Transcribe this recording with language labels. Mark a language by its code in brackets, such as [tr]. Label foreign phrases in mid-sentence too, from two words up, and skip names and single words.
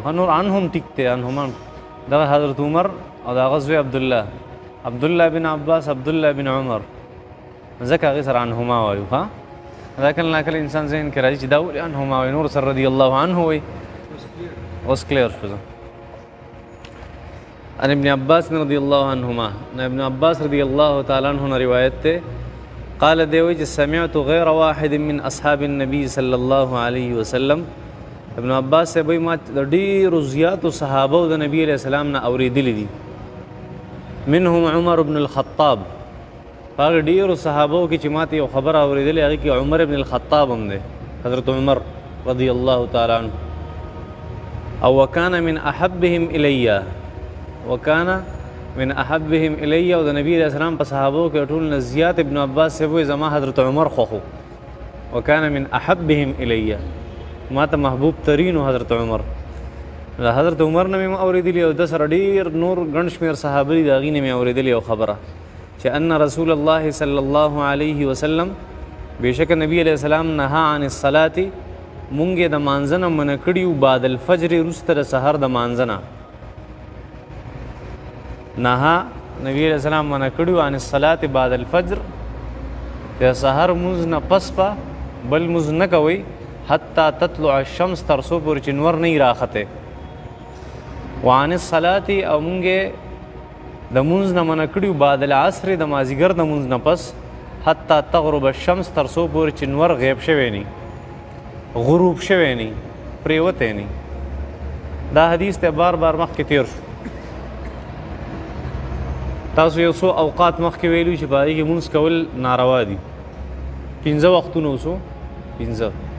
[ps] نور عنهم ټیک دی، عنهما دغه حضرت عمر او دغه زوی عبدالله بن عباس، عبدالله بن عمر، ځکه هغې سره عنهما وایو. ها دا کله ناکله انسان ذهن کې راځي چې دا ولې عنهما وایي، نور سره [ar] رضی الله عنه [ps] وایي. اوس کلیر شو. [ar] عن ابن عباس رضی الله عنهما، ابن عباس رضی الله تعالی عنہ [ps] روایت ته [ar] قال [ps] دیوی چې [ar] سمعت غیر واحد من اصحاب النبي صلی الله علیه وسلم. [ps] ابن عباس سے وایي ما د ډېرو زیاتو صحابو د نبی [ar] علیہ السلام [ps] نه اورېدلي دي. [ar] منهم عمر بن الخطاب، [ps] هغه ډېرو صحابو کې چې ماته یو خبره اورېدلې هغې کې عمر بن الخطاب هم دی، حضرت عمر [ar] رضی الله تعالی عنه. [ps] او [ar] وکان من احبهم الیه، وکانا من احبهم الی، [ps] او د نبی [ar] علیہ السلام [ps] په صحابو کې ټول نه زیات ابن عباس سے وایي زما حضرت عمر خوښو. [ar] وکانا من احبهم الی، [ps] ما ته محبوب ترینو حضرت عمر. حضرت عمر نه مې اورېدلي او د سره ډېر نور ګڼ شمېر صحابه دي، د هغې نه مې اورېدلې یو خبره چې [ar] ان رسول الله صلی الله علیه وسلم، [ps] بېشکه نبی [ar] علیہ السلام نهى عن الصلاة، [ps] مونږ یې د مانځه نه منع کړي وو [ar] بعد الفجر، [ps] وروسته د سحر د مانځه نه. نهى نبی [ar] علیہ السلام [ps] منع کړي وو [ar] عن الصلاة بعد الفجر، [ps] د سحر مونځ نه پس به بل مونځ نه کوئ [ar] حتی تطلع الشمس، [ps] تر څو پورې چې نور نه وي راختې. [ar] وعن الصلاة، [ps] او مونږ یې د مونځ نه منع کړي وو [ar] بعد العصر، [ps] د مازدیګر د مونځ نه پس، [ar] حتی تغرب الشمس، [ps] تر څو پورې چې نور غیب شوی نی، غروب شوی نی، پریوتی نی. دا حدیث ته بار بار مخکې تیر شو. تاسو یو څو اوقات مخکې ویلو چې په هغې کې مونځ کول ناروا دي. 15 وختونه اوسو، 15.